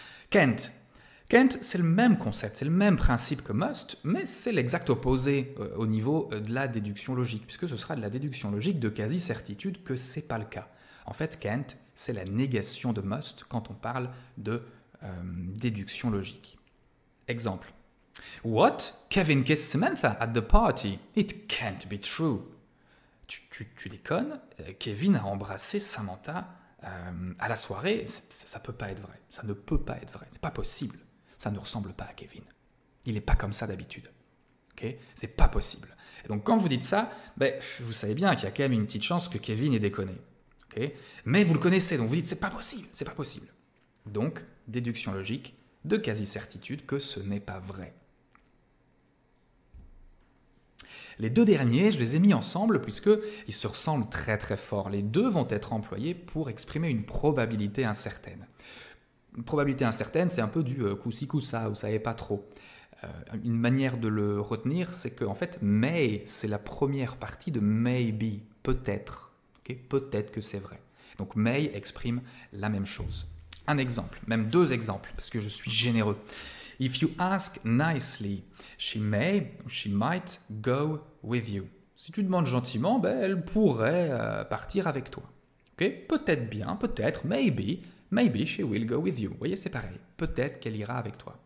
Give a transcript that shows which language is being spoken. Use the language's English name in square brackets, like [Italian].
[French] Can't. Can't, c'est le même concept, c'est le même principe que must, mais c'est l'exact opposé au niveau de la déduction logique, puisque ce sera de la déduction logique de quasi-certitude que ce n'est pas le cas. En fait, can't, c'est la négation de must quand on parle de déduction logique. Exemple. [English] What? Kevin kissed Samantha at the party. It can't be true. [French] Tu déconnes, Kevin a embrassé Samantha à la soirée, ça ne peut pas être vrai, ça ne peut pas être vrai, c'est pas possible. Ça ne ressemble pas à Kevin. Il n'est pas comme ça d'habitude. Okay? C'est pas possible. Et donc quand vous dites ça, vous savez bien qu'il y a quand même une petite chance que Kevin ait déconné. Okay? Mais vous le connaissez, donc vous dites c'est pas possible, c'est pas possible. Donc, déduction logique de quasi-certitude que ce n'est pas vrai. Les deux derniers, je les ai mis ensemble puisqu'ils se ressemblent très très fort. Les deux vont être employés pour exprimer une probabilité incertaine. Une probabilité incertaine, c'est un peu du coup-ci, coup-ça, vous ne savez pas trop. Une manière de le retenir, c'est qu'en fait, may, c'est la première partie de maybe, peut-être. Okay? Peut-être que c'est vrai. Donc may exprime la même chose. Un exemple, même 2 exemples, parce que je suis généreux. [English] If you ask nicely, she may or she might go with you. [French] Si tu demandes gentiment, elle pourrait partir avec toi. Okay? Peut-être bien, peut-être, [English] maybe she will go with you. [French] Vous voyez, c'est pareil. Peut-être qu'elle ira avec toi.